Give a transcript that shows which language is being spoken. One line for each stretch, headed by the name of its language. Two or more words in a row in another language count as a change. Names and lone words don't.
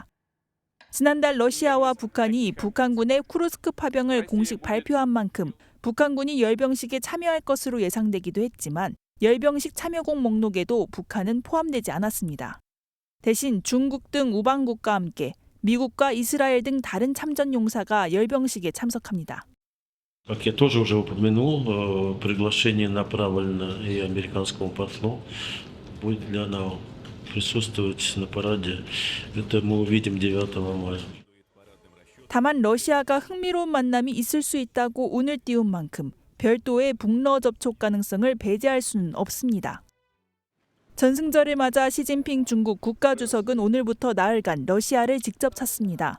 Korean: 지난달 러시아와 북한이 북한군의 쿠르스크 파병을 공식 발표한 만큼 북한군이 열병식에 참여할 것으로 예상되기도 했지만 열병식 참여국 목록에도 북한은 포함되지 않았습니다. 대신 중국 등 우방국과 함께 미국과 이스라엘 등 다른 참전 용사가 열병식에 참석합니다.
Russian: Как я тоже уже упомянул, приглашение направлено и американскому послу. Будет ли она присутствовать на параде, это мы увидим 9 мая.
Korean: 다만 러시아가 흥미로운 만남이 있을 수 있다고 운을 띄운 만큼 별도의 북러 접촉 가능성을 배제할 수는 없습니다. 전승절을 맞아 시진핑 중국 국가주석은 오늘부터 나흘간 러시아를 직접 찾습니다.